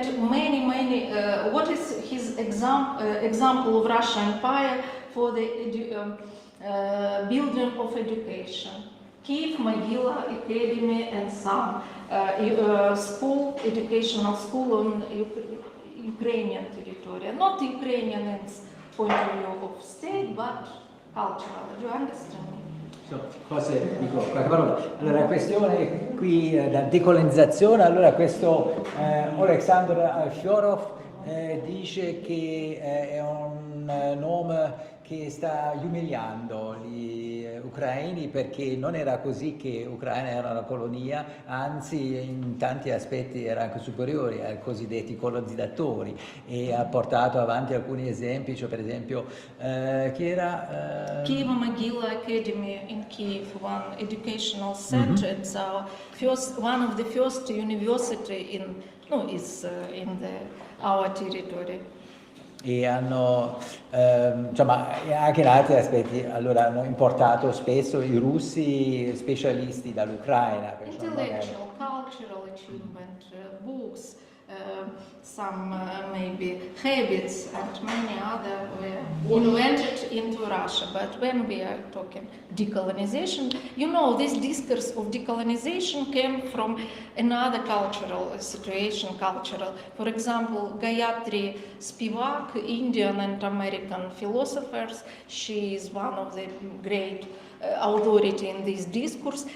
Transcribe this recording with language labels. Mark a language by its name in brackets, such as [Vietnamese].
[English] What is his example of Russian Empire for the building of education? Kiev, Могила, Academy, and some educational school on Ukrainian territory. Not Ukrainian in point of view of state, but cultural. Do you understand me? [Italian] Forse dico qualche parola. Allora, la questione qui da decolonizzazione, allora questo Alexander Alfyorov dice che è un nome che sta umiliando gli ucraini, perché non era così che Ucraina era una colonia, anzi in tanti aspetti era anche superiore ai cosiddetti colonizzatori, e ha portato avanti alcuni esempi, cioè per esempio chi era? [English] Kiev Могила Academy in Kiev, one educational center. It's one of the first university in our territory. [Italian] E hanno, insomma, anche in altri aspetti, allora hanno importato spesso i russi specialisti dall'Ucraina. [English] Intellectual, cultural achievement, books, some maybe habits, and many other were invented into Russia. But when we are talking decolonization, you know, this discourse of decolonization came from another cultural situation, For example, Gayatri Spivak, Indian and American philosophers, she is one of the great authority in this discourse.